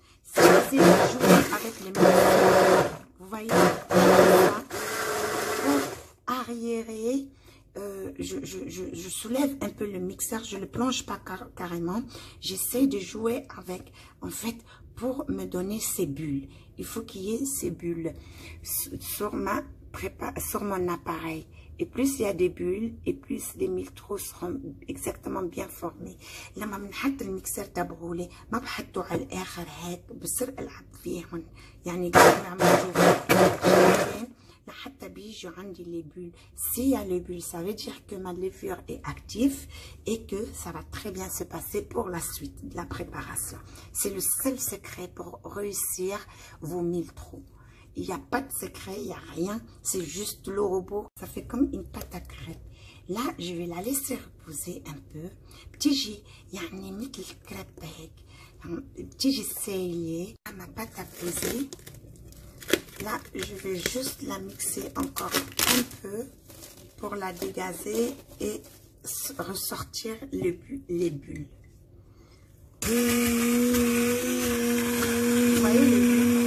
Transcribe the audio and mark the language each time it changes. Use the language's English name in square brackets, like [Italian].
[French] C'est de jouer avec les miltrous. Vous voyez, pour arriérer, je soulève un peu le mixeur, je ne le plonge pas carrément. J'essaie de jouer avec, en fait, pour me donner ces bulles. Il faut qu'il y ait ces bulles sur mon appareil. Et plus il y a des bulles, et plus les miltrous seront exactement bien formés. [Arabic] لما بنحط الميكسر تبعولي ما بحطه على الآخر هيك، بصير ألعب فيهم، يعني بعمل جوفات لحتى بيجوا عندي les bulles. [French] S'il y a les bulles, ça veut dire que ma levure est active et que ça va très bien se passer pour la suite de la préparation. C'est le seul secret pour réussir vos miltrous. Il n'y a pas de secret, il n'y a rien, c'est juste le robot. Ça fait comme une pâte à crêpes. Là, je vais la laisser reposer un peu. [Arabic] بتيجي يعني مثل الكريب هيك، بتيجي سايلة. [French] Ma pâte à poser. Là, je vais juste la mixer encore un peu pour la dégazer et ressortir les bulles. Vous voyez les bulles?